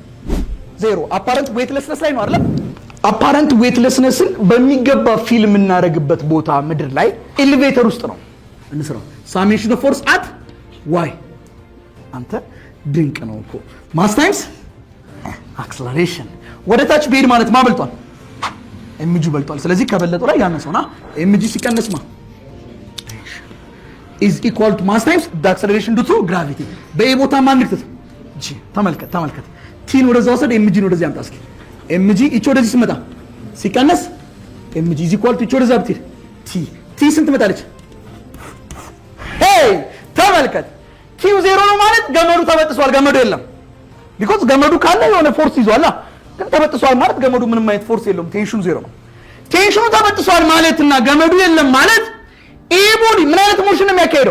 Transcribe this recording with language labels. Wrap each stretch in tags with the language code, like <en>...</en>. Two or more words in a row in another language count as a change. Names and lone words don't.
<am>ዜሮ።</am> <en>apparent weightlessness</en> <am>ላይ ነው አይደል?</am> <en>apparent weightlessness</en> <am>በሚገባ ፊልም እናደርግበት ቦታ ምድር ላይ ኤሌቬተር ውስጥ ነው እንስራው።</am> <en>summation of force at y።</en> <am>አንተ ድንቅ ነው እኮ</am> <en>mass times acceleration።</en> <am>ወደ ታች ቢሄድ ማለት ማበልጧል? ኤምጂ በልጧል። ስለዚህ ከበለጠው ላይ ያነሰውና ኤምጂ ሲቀነስ ማ</am> <en>is equal to mass times the acceleration due to gravity።</en> <am>በኤ ቦታ ማን ንክተት? እሺ ተመልከት። ቲን ወደዛ ወሰድ፣ ኤምጂን ወደዚህ አምጣ እስኪ። ኤምጂ እቺ ወደዚህ ሲመጣ ሲቀነስ ኤምጂ</am> <en>is equal to</en> <am>እቺ ወደዛ ብትሄድ ቲ ስንት መጣለች? ሄይ ተመልከት። ኪው ዜሮ ነው ማለት ገመዱ ተበጥሷል። ገመዱ የለም። ቢኮዝ ገመዱ ካለ የሆነ ፎርስ ይዟል። ግን ተበጥሷል ማለት ገመዱ ምንም አይነት ፎርስ የለውም። ቴንሽኑ ዜሮ ነው። ቴንሽኑ ተበጥሷል ማለትና ገመዱ የለም ማለት ይሄ ቦዲ ምን አይነት ሞሽን ነው የሚያካሄደው?</am>